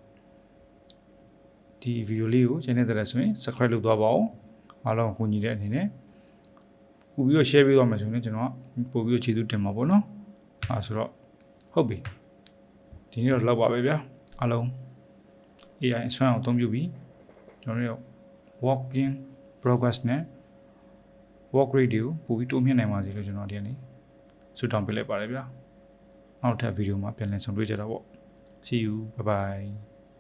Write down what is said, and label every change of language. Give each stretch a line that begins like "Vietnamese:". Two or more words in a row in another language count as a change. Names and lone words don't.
Burmese: ဒီဗီဒီယိုလေးကိုချိန်နေတဲ့ဆိုရင် subscribe လုပ်သွားပါဦးအားလုံးကိုညီတဲ့အနေ နဲ့ပို့ပြီးတော့ share ပေးသွားမယ်ဆိုရင်ကျွန်တော်ပို့ပြီးတော့ခြေသူတင်မှာပေါ့နော်ဆိုတော့ဟုတ်ပြီဒီနေ့တော့လောက်ပါပဲဗျာအားလုံး AI အစွမ်းအောင်အသုံးပြုပြီးကျွန်တော်တို့
English: walking progress
Burmese: နဲ့
English: walk rate
Burmese: ကိုပို့ပြီးတိုးမြှင့်နိုင်ပါစေလို့ကျွန်တော်ဒီနေ့ဆုတောင်းပေးလိုက်ပါတယ်ဗျာနောက်ထပ်ဗီဒီယိုမှာပြန်လည်ဆုံတွေ့ကြတာပေါ့
English: see you bye bye